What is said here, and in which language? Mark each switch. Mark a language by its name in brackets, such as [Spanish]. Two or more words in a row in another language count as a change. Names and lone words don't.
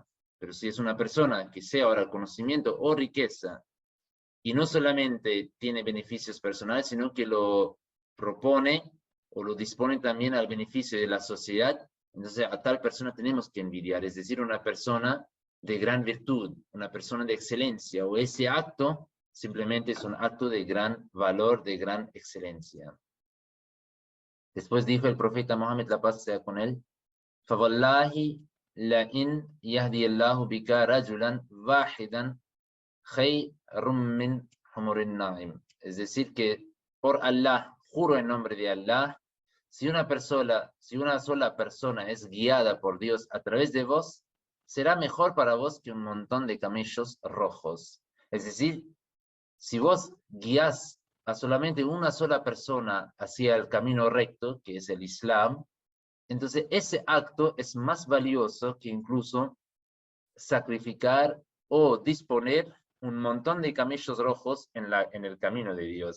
[Spanish] Pero si es una persona que sea ahora conocimiento o riqueza y no solamente tiene beneficios personales, sino que lo propone o lo dispone también al beneficio de la sociedad, entonces a tal persona tenemos que envidiar, es decir, una persona de gran virtud, una persona de excelencia, o ese acto simplemente es un acto de gran valor, de gran excelencia. Después dijo el profeta Mohammed, la paz sea con él, [Arabic] فَوَاللَّهِ لَإِنْ يَهْدِيَ اللَّهُ بِكَ رَجُلًا وَاحِدًا خَيْرٌ مِّنْ حُمُرِ النَّعِمِ. [Spanish] Es decir, que por Allah, juro en nombre de Allah, si una sola persona es guiada por Dios a través de vos, será mejor para vos que un montón de camellos rojos. Es decir, si vos guías a solamente una sola persona hacia el camino recto, que es el Islam, entonces ese acto es más valioso que incluso sacrificar o disponer un montón de camellos rojos en el camino de Dios.